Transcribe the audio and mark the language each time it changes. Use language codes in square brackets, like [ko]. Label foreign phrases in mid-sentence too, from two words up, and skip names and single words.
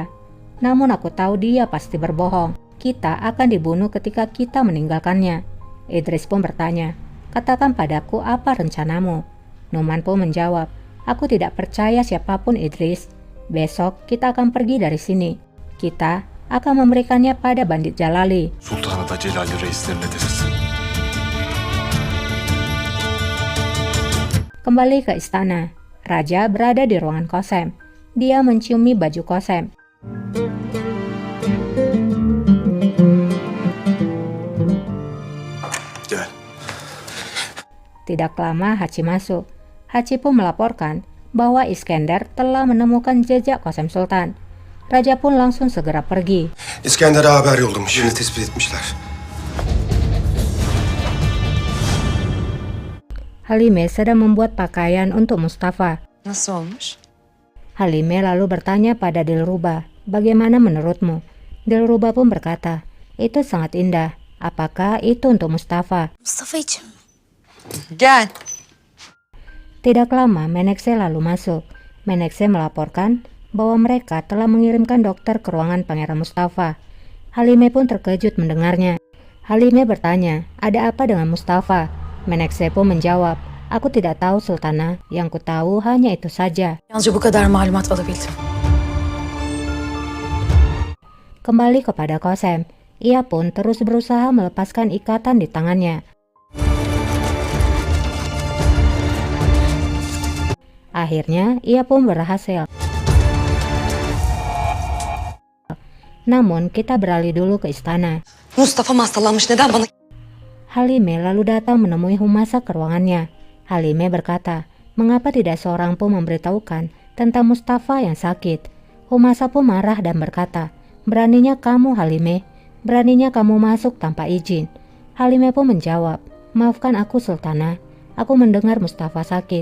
[id] Namun aku tahu dia pasti berbohong. Kita akan dibunuh ketika kita meninggalkannya. Idris pun bertanya, katakan padaku apa rencanamu? Numan pun menjawab, aku tidak percaya siapapun Idris. Besok kita akan pergi dari sini. Kita akan memberikannya pada bandit Jalali. [tr] Sultan'a da Celali reislerine desin. [id] Kembali ke istana. Raja berada di ruangan Qasem. Dia menciumi baju Qasem. [tr] Gel. [id] Tidak lama Haci masuk. Haci pun melaporkan bahwa Iskender telah menemukan jejak Qasem Sultan. Raja pun langsung segera pergi. [tr] İskender'e haber yollamış. Yerini tespit etmişler. [id] Halime sedang membuat pakaian untuk Mustafa. [tr] Nasıl olmuş? [id] Halime lalu bertanya pada Dilruba, bagaimana menurutmu? Dilruba pun berkata, itu sangat indah. Apakah itu untuk Mustafa? [tr] Mustafa için mi? Gel. [id] Tidak lama Menekse lalu masuk. Menekse melaporkan bahwa mereka telah mengirimkan dokter ke ruangan Pangeran Mustafa. Halime pun terkejut mendengarnya. Halime bertanya, ada apa dengan Mustafa? Menekse pun menjawab, aku tidak tahu Sultana, yang ku tahu hanya itu saja. [tr] Yalnızca bu kadar malumat alabildim. [id] Kembali kepada Qasem, ia pun terus berusaha melepaskan ikatan di tangannya. Akhirnya ia pun berhasil. Namun kita beralih dulu ke istana. [tr] Mustafa hastalanmış, neden bana... [id] Halime lalu datang menemui Humasa ke ruangannya. Halime berkata, mengapa tidak seorang pun memberitahukan tentang Mustafa yang sakit? Humasa pun marah dan berkata, beraninya kamu Halime, beraninya kamu masuk tanpa izin. Halime pun menjawab, maafkan aku Sultana, aku mendengar Mustafa sakit.